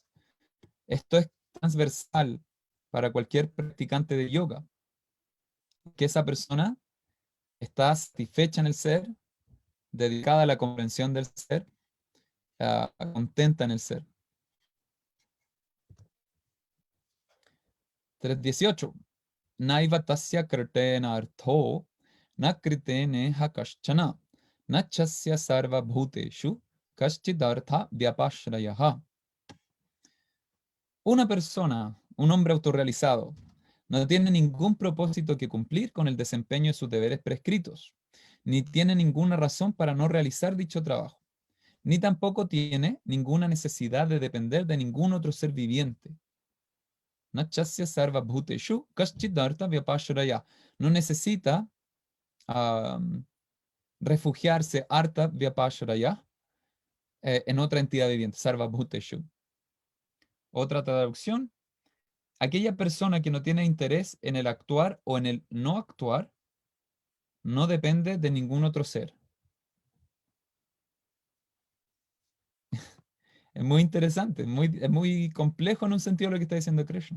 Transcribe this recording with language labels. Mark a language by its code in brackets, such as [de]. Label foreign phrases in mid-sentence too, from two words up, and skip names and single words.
[es] Esto es transversal para cualquier practicante de yoga. Que esa persona está satisfecha en el ser, dedicada a la comprensión del ser, contenta en el ser. 3.18. [sa] नैव तस्य कृतेन अर्थो, न कृतेने ह कश्चन, न चास्य सर्व भूतेषु, कश्चिदर्थ व्यपाश्रयः. [es] Una persona, un hombre autorrealizado, no tiene ningún propósito que cumplir con el desempeño de sus deberes prescritos, ni tiene ninguna razón para no realizar dicho trabajo, ni tampoco tiene ninguna necesidad de depender de ningún otro ser viviente. [sa] नचास्य सर्व भूतेषु कश्चिदर्थ व्यपाश्रय. [es] No necesita refugiarse [sa] अर्थ व्यपाश्रय [es] en otra entidad viviente, [sa] सर्व भूतेषु. [es] Otra traducción, aquella persona que no tiene interés en el actuar o en el no actuar, no depende de ningún otro ser. Es muy interesante, es muy complejo en un sentido lo que está diciendo Krishna.